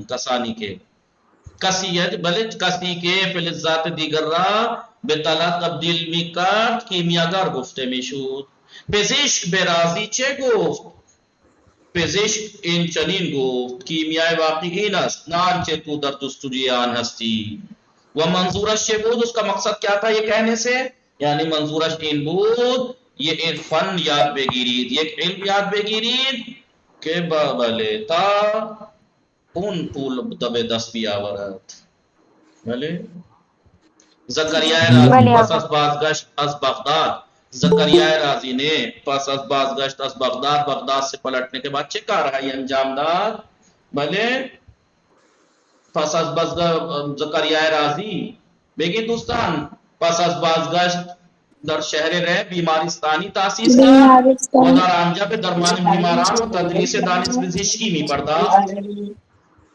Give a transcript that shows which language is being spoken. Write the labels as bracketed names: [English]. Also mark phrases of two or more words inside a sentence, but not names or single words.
[Persian] کسانی کے بله کسی کے فلزات دیگر را به طلا تبدیل میکرد کیمیاگر گفته میشد. پزشک به رازی چه گفت؟ پزشک این چنین گفت: کیمیای واقعی این است نه آنچه تو در جستجوی آن هستی. و منظورش چه بود؟ [Urdu] اس کا مقصد کیا تھا یہ کہنے سے؟ [Persian] یعنی منظورش این بود [Urdu] یہ ایک فن [Persian] یاد بگیرید، یک علم یاد بگیرید که بله تا اون پول دب دست بیاورد. بله زکریا رازی پس از بازگشت از بغداد، زکریا رازی نے پس از بازگشت از بغداد [Urdu] سے پلٹنے کے بعد [Persian] چه کارهایی انجام داد؟ بله پس از زکریا رازی بگید دوستان، پس از بازگشت در شهر ره بیمارستانی تاسیس کرد و در آنجا به درمان بیماران و تدریس دانش پزشکی می پرداخت.